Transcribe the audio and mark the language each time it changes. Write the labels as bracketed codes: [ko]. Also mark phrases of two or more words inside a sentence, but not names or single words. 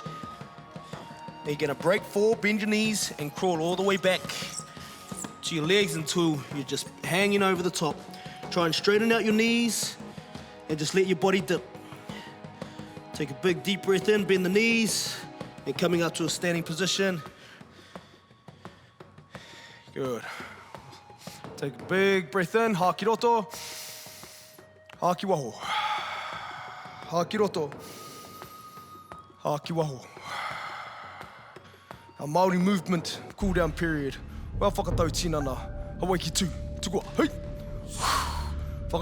[en] Then you're going to break 4, bend your knees, and crawl all the way back to your legs until you're just hanging over the top. Try and straighten out your knees and just let your body dip. Take a big deep breath in, bend the knees, and coming up to a standing position. Good. Take a big breath in, [mi] haki roto, haki waho. Haki roto, haki waho. [en] Our Māori Movement Cooldown period. [mi] Wā whakatau tinana, Hawaii ki tū, tukua, hei!